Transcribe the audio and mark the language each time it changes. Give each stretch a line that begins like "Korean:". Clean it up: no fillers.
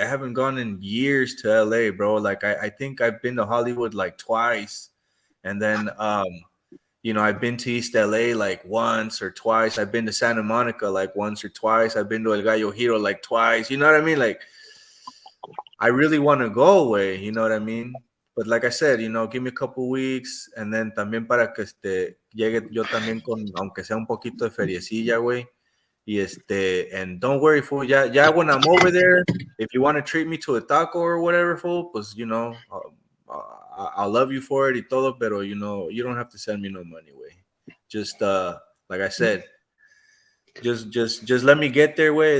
English: I haven't gone in years to LA, bro. Like I think I've been to Hollywood like twice. And then you know, I've been to East LA like once or twice. I've been to Santa Monica like once or twice. I've been to El Gallo Hero like twice. You know what I mean? Like I really want to go away, you know what I mean? But like I said, you know, give me a couple weeks and then
Spanish: también para que llegue yo también con, aunque sea un poquito de feriecilla, güey.
English: And don't worry, fool. Yeah, when I'm over there, if you want to treat me to a taco or whatever, fool, pues, I'll love you for it
Spanish: y todo, pero,
English: you don't have to send me no money, way. Just, like I said, just let me get there, way.